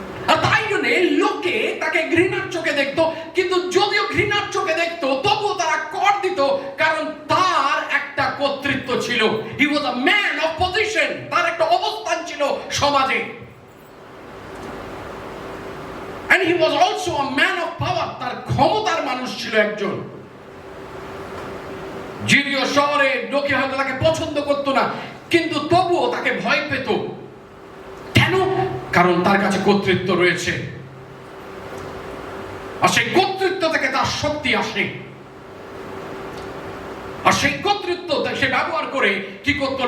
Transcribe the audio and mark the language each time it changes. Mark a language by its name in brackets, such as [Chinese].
[Bangla] আর তাই জন্য লোকে তাকে ঘৃণার চোখে দেখতো, কিন্তু যদিও ঘৃণার চোখে দেখতো তবুও তারা কর দিত, কারণ তার একটা কর্তৃত্ব ছিল। [English] he was a man of position, [Bangla] তার একটা অবস্থান ছিল সমাজে। [English] And he was also a man of power, [Bangla] তার ক্ষমতার মানুষ ছিল একজন। যদিও শহরে লোকে হয়তো তাকে পছন্দ করতো না, কিন্তু তবুও তাকে ভয় পেত। কেন? কারণ তার কাছে কর্তৃত্ব রয়েছে, আর সেই কর্তৃত্ব থেকে তার শক্তি আসে, আর সেই কর্তৃত্ব সে ব্যবহার করে কি করতো?